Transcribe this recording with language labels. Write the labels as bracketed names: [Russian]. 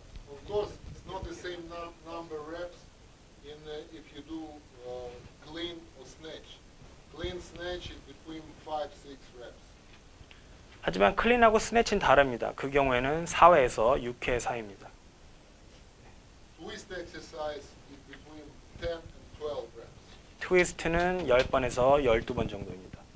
[English] Of course, it's not the same number of reps in if you do clean or snatch. Clean snatch is between 5, 6 reps. [Korean] 하지만 클린하고 스네치는 다릅니다. 그 경우에는 4회에서 6회 사이입니다. [English] Twist exercise is between 10 and 12 reps. [Korean] 트위스트는 10번에서 12번 정도입니다.